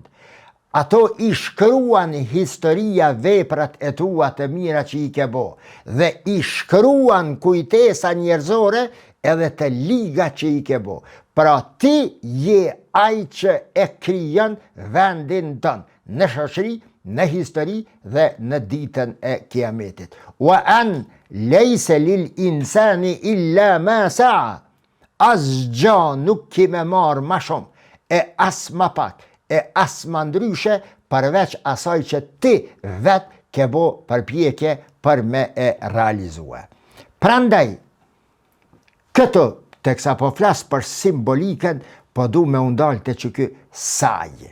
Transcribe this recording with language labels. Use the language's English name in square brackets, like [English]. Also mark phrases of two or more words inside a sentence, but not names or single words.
[Albanian] Ato i shkruan historia veprat e tua të mira që i ke bo, dhe i shkruan kujtesa njerëzore edhe të liga që i ke bo. Pra ti je ai që e krijon vendin tënd, në shoqëri, në histori dhe në ditën e kiametit. [Arabic] وأن ليس للإنسان إلا ما سعى. [Albanian] Asgjë nuk ki me marë ma shumë, e as ma pak, e as ma ndryshe, përveç asaj që ti vetë ke bo përpjekje për me e realizue. Prandaj, këto, teksa po flasë për simbolikën, po du me undalë të që kë saj.